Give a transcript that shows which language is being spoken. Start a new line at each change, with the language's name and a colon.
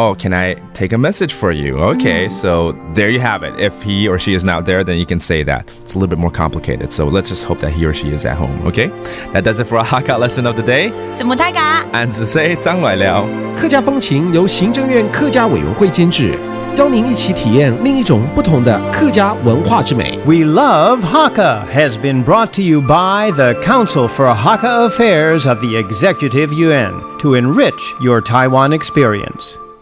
English: ？Can I take a message for you? Okay, so there you have it. If he or she is not there, then you can say that. It's a little bit more complicated, so let's just hope that he or she is at home, okay? That does it for our Hakka lesson of the day.
Chinese: 什麼大家？俺只say張來了。客家風情由行政院客家委員會監製，邀您一起體驗另一種不同的客家文化之美。
English: We Love Hakka has been brought to you by the Council for Hakka Affairs of the Executive Yuan to enrich your Taiwan experience.